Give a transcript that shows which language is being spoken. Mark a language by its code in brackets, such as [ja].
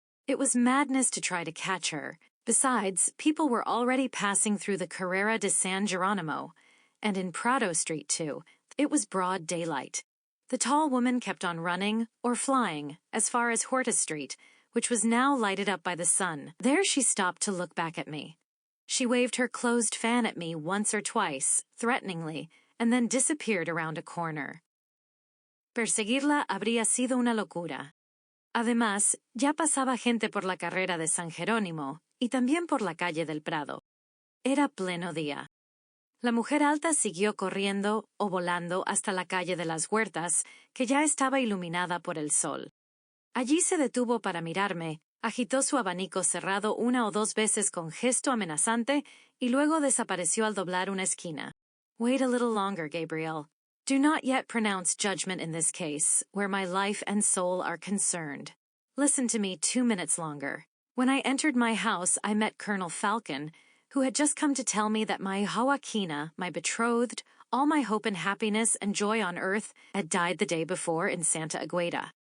[en] It was madness to try to catch her. Besides, people were already passing through the Carrera de San Geronimo, and in Prado Street, too. It was broad daylight. The tall woman kept on running, or flying, as far as Horta Street, which was now lighted up by the sun. There she stopped to look back at me. She waved her closed fan at me once or twice, threateningly, and then disappeared around a corner. [es] Perseguirla habría sido una locura. Además, ya pasaba gente por la carrera de San Jerónimo y también por la calle del Prado. Era pleno día. La mujer alta siguió corriendo o volando hasta la calle de las Huertas, que ya estaba iluminada por el sol. Allí se detuvo para mirarme, agitó su abanico cerrado una o dos veces con gesto amenazante y luego desapareció al doblar una esquina. [en] Wait a little longer, Gabriel. Do not yet pronounce judgment in this case, where my life and soul are concerned. Listen to me 2 minutes longer. When I entered my house, I met Colonel Falcon, who had just come to tell me that my Joaquina, my betrothed, all my hope and happiness and joy on earth, had died the day before in Santa Agueda.